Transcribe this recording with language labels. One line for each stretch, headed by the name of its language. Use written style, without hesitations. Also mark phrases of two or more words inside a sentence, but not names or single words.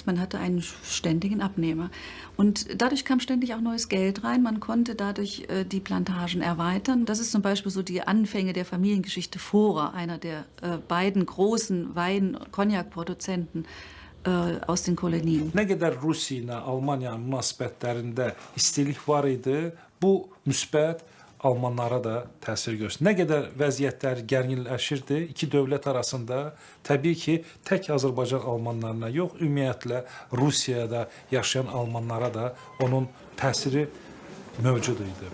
German: Man hatte einen ständigen Abnehmer. Und dadurch kam ständig auch neues Geld rein. Man konnte dadurch die Plantagen erweitern. Das ist zum Beispiel so die Anfänge der Familiengeschichte Forer, einer der beiden großen Wein-Cognac-Produzenten aus den Kolonien.
Azerbaijani: Ne kadar Rusya ile Almanya münasibətlərində istilik var idi, bu müsbət Almanlara da təsir göstərir. Nə qədər vəziyyətlər gərginləşirdi, iki dövlət arasında təbii ki, tək Azərbaycan Almanlarına yox, ümumiyyətlə Rusiyada yaşayan Almanlara da onun təsiri mövcud idi.